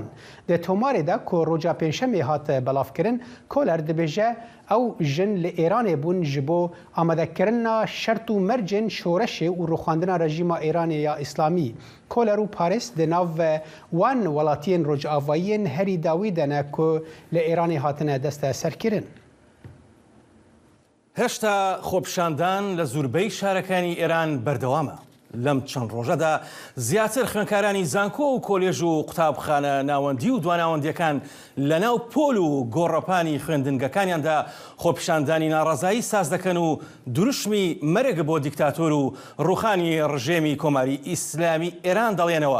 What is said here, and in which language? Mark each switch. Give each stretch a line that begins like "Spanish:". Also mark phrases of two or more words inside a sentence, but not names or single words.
Kurdish: Di tomarê de ku roja pênşemê hat belavkirin, Kohler dibêje ew jin li Îranê bûn ji bo amadekirina şert û mercên şoreşê û rûxandina rejîma Îranê ya İslamî. Kohler û Paris di nav wan welatiyên rojavayiyên herî dawî de ne ku li Îranê hatine deste serkirin.
Central Kurdish: هێشتا خۆپشاندان لە زۆربەی شارەکانی ئێران بەردەوامە. لەم چەند ڕۆژەدا زیاتر خوێندکارانی زانکۆ و کۆلێژ و قوتابخانە ناوەندی و دواناوەندیەکان لەناو پۆل و گۆڕەپانی خوێندنگەکانیاندا خۆپشاندانی ناڕەزایی ساز دەکەن و دروشمی مەرگ بۆ دیکتاتۆر و ڕوخانی ڕژێمی کۆماری ئیسلامی ئێران دەڵێنەوە.